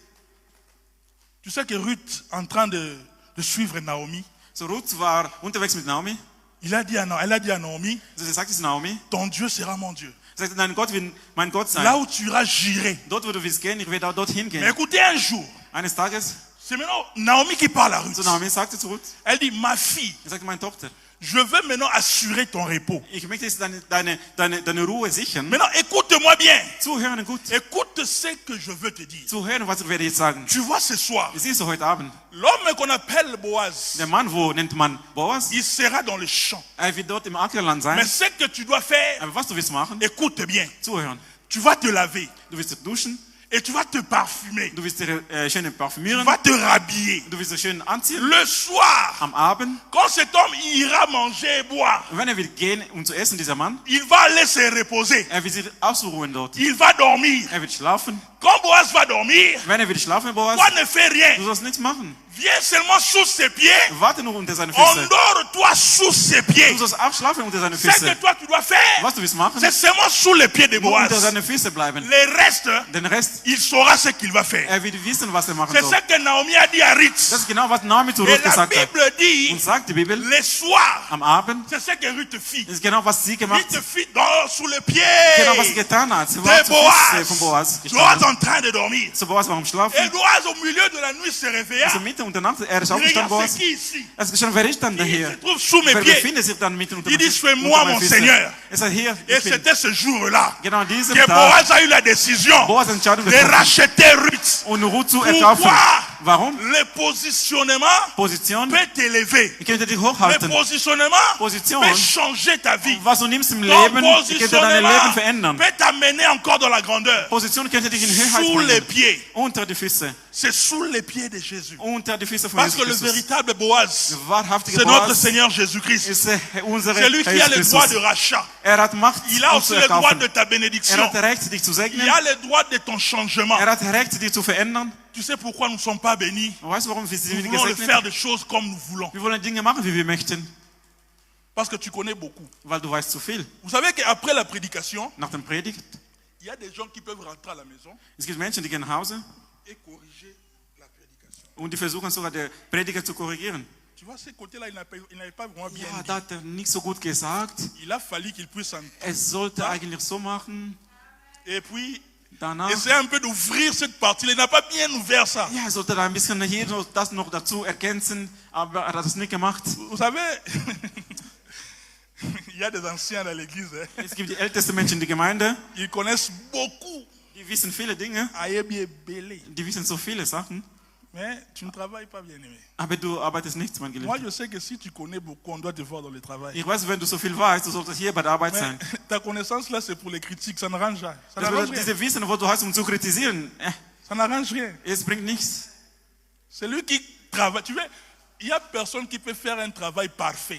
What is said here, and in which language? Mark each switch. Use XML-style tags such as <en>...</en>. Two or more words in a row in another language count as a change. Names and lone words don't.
<fr>Tu sais que Ruth, en train de suivre Naomi,</fr> <de>So Ruth war unterwegs mit Naomi.</de> <fr>elle a dit à Naomi,</fr> <de>So sie sagt es Naomi.</de> <fr>ton Dieu sera mon Dieu.</fr> <de>Sie sagt, dein Gott wird mein Gott sein.</de> <fr>Là où tu iras, j'irai.</fr> <de>Dort, wo du willst gehen, ich werde auch dorthin</de> <fr>Mais</fr> <de>gehen.</de> <fr>écoutez, un jour,</fr> <de>Eines Tages,</de> <fr>c'est maintenant Naomi qui parle à Ruth.</fr> <de>so Naomi sagte zu Ruth,</de> <fr>Elle dit, ma fille,</fr> <de>er sagte, meine Tochter,</de> <fr>je veux maintenant assurer ton repos.</fr> <de>ich möchte jetzt deine Ruhe sichern.</de> <fr>Maintenant, écoute-moi bien.</fr> <de>Zuhören gut.</de> <fr>Écoute ce que je veux te dire.</fr> <de>Zuhören, was ich werde jetzt sagen.</de> <fr>Tu vois ce soir,</fr> <de>Siehst du heute Abend,</de> <fr>l'homme qu'on appelle Boaz,</fr> <de>der Mann, wo nennt man Boas?</de> <fr>il sera dans le champ.</fr> <de>Er wird dort im Ackerland sein.</de> <fr>Mais ce que tu dois faire,</fr> <de>Aber was du willst machen,</de> <fr>écoute bien.</fr> <de>zuhören.</de> <fr>Tu vas te laver</fr> <de>Du willst dich duschen,</de> <fr>et tu vas te parfumer.</fr> <de>du willst dich schön</de> <fr>Tu</fr> <de>parfümieren,</de> <fr>vas te rhabiller.</fr> <de>du willst dich schön anziehen.</de> <fr>Le soir,</fr> <de>Am Abend,</de> <fr>quand cet homme ira manger et boire,</fr> <de>wenn er wird gehen, um zu essen, dieser Mann,</de> <fr>il va aller se reposer.</fr> <de>er wird sich ausruhen dort.</de> <fr>Il va dormir.</fr> <de>Er wird schlafen.</de> <fr>Quand Boaz va dormir,</fr> <de>Wenn er wird schlafen, Boas,</de> <fr>toi ne fais</fr> <de>du</de> <fr>rien.</fr> <de>sollst nichts machen.</de> <fr>Viens seulement sous ses pieds.</fr> <de>Warte nur unter seine Füße.</de> <fr>Endors-toi sous ses pieds.</fr> <de>Du sollst auch schlafen unter seine</de> <fr>Ce que</fr> <de>Füße.</de> <fr>toi tu dois faire,</fr> <de>Was du willst machen,</de> <fr>c'est seulement sous les pieds de</fr> <de>nur</de> <fr>Boaz.</fr> <de>unter seine Füße bleiben.</de> <fr>Le reste,</fr> <de>Den Rest,</de> <fr>il saura ce qu'il va faire.</fr> <de>er wird wissen, was er machen</de> <fr>C'est</fr> <de>soll.</de> <fr>ce que Naomi a dit à Ruth.</fr> <de>Das ist genau, was Naomi zu</de> <fr>Et</fr> <de>Ruth</de> <fr>la</fr> <de>gesagt hat.</de> <fr>Bible dit,</fr> <de>Und sagt die Bibel,</de> <fr>le soir,</fr> <de>am Abend,</de> <fr>c'est ce que Ruth fit.</fr> <de>das ist genau, was sie gemacht</de> <fr>Ruth</fr> <de>hat.</de> <fr>fit sous les</fr> <de>Genau, was sie</de> <fr>pieds</fr> <de>getan hat. Sie war</de> <fr>de</fr> <de>zu Füße von</de> <fr>Boaz.</fr> <de>Boas</de> <fr>Boaz</fr> <de>gestanden.</de> <fr>en train de dormir.</fr> <de>So Boas war am</de> <fr>Et</fr> <de>Schlafen.</de> <fr>Boaz au milieu de la nuit se réveilla.</fr> <de>Also mitten unter Nacht, er ist aufgestanden,</de> <fr>Regarde,</fr> <de>Boas.</de> <fr>c'est qui ici?</fr> <de>Er ist gestanden, wer ist dann</de> <fr>Il</fr> <de>hier?</de> <fr>se trouve sous mes</fr> <de>Wer</de> <fr>pieds.</fr> <de>befindet sich dann mitten unter</de> <fr>Il dit,</fr> <de>meinen</de> <fr>fais moi mon Seigneur.</fr> <de>Er sagt, hier,</de> <fr>Et</fr> <de>ich bin.</de> <fr>c'était ce jour-là</fr> <de>Genau an diesem</de> <fr>que</fr> <de>Tag,</de> <fr>Boaz a eu la décision</fr> <de>Boas Entscheidung</de> <fr>de</fr> <de>getroffen,</de> <fr>racheter Ruth.</fr> <de>und Ruth zu erkaufen.</de> <fr>Pourquoi?</fr> <de>Warum?</de> <fr>Le positionnement</fr> <de>Position,</de> <fr>peut t'élever.</fr> <de>ich könnte dich</de> <fr>Le</fr> <de>hochhalten.</de> <fr>positionnement</fr> <de>Position,</de> <fr>peut changer ta vie.</fr> <de>was du nimmst im</de> <fr>Ton</fr> <de>Leben, ich könnte dein Leben</de> <fr>positionnement</fr> <de>verändern.</de> <fr>peut t'amener encore dans la grandeur.</fr> <de>Position könnte dich in Höheit</de> <fr>Sous les</fr> <de>bringen.</de> <fr>pieds.</fr> <de>Unter die Füße.</de> <fr>C'est sous les pieds de Jésus.</fr> <de>Unter die Füße von</de> <fr>Parce</fr> <de>Jesus</de> <fr>que le</fr> <de>Christus.</de> <fr>véritable Boaz,</fr> <de>Der wahrhaftige</de> <fr>c'est notre</fr> <de>Boas</de> <fr>Seigneur Jésus-Christ.</fr> <de>ist unser</de> <fr>C'est lui qui a</fr> <de>Jesus</de> <fr>le droit de</fr> <de>Christus.</de> <fr>rachat.</fr> <de>Er hat Macht,</de> <fr>Il a</fr> <de>uns</de> <fr>aussi</fr> <de>zu</de> <fr>le droit</fr> <de>erkaufen.</de> <fr>de ta</fr> <de>Er</de> <fr>bénédiction.</fr> <de>hat Recht, dich zu</de> <fr>Il</fr> <de>segnen.</de> <fr>a le droit de ton changement.</fr> <de>Er hat Recht, dich zu verändern.</de> <fr>Tu sais pourquoi nous ne sommes pas bénis?</fr> <de>Und weißt du, warum wir sind</de> <fr>Nous</fr> <de>nicht</de> <fr>voulons le faire</fr> <de>gesegnet?</de> <fr>des choses comme nous voulons.</fr> <de>Wir wollen Dinge machen, wie wir möchten,</de> <fr>Parce que tu connais beaucoup.</fr> <de>weil du weißt zu viel.</de> <fr>Vous savez qu'après la prédication,</fr> <de>Nach dem Predigt,</de> <fr>il y a des gens qui peuvent rentrer à la maison</fr> <de>es gibt Menschen, die gehen nach Hause</de> <fr>et corriger la prédication.</fr> <de>und die versuchen sogar, den Prediger zu korrigieren.</de> <fr>Tu vois, ce côté-là, il n'avait pas vraiment bien</fr> <de>Ja,</de> <fr>dit.</fr> <de>da hat er nicht so gut gesagt.</de> <fr>Il a fallu qu'il puisse en...</fr> <de>Es sollte eigentlich so machen.</de> <fr>Et puis,</fr> <de>Danach,</de> <fr>essayer un peu d'ouvrir cette partie-là. Il n'a pas bien ouvert ça.</fr> <de>ja, er sollte da ein bisschen hier noch, das noch dazu ergänzen, aber er hat es nicht gemacht.</de> <fr>Vous savez, il y a des anciens dans l'église. Hein.</fr> <de>Es gibt die ältesten Menschen in der Gemeinde,</de> <fr>Ils connaissent beaucoup.</fr> <de>die wissen viele Dinge,</de> <fr>Ayebi et Belé.</fr> <de>die wissen so viele Sachen,</de> <fr>Mais tu ne travailles pas bien aimé.</fr> <de>aber du arbeitest nichts, mein</de> <fr>Moi,</fr> <de>Geliebter.</de> <fr>je sais que si tu connais beaucoup, on doit te voir dans le travail.</fr> <de>Ich weiß, wenn du so viel weißt, du solltest hier bei der Arbeit</de> <fr>Mais</fr> <de>sein.</de> <fr>ta connaissance là, c'est pour les critiques. Ça n'arrange rien. Ça</fr> <de>Das</de> <fr>n'arrange</fr> <de>bedeutet,</de> <fr>rien.</fr> <de>diese Wissen, wo du hast, um zu kritisieren,</de> <fr>Ça n'arrange rien.</fr> <de>es bringt nichts.</de> <fr>C'est lui qui travaille. Tu vois, il n'y a personne qui peut faire un travail parfait.</fr>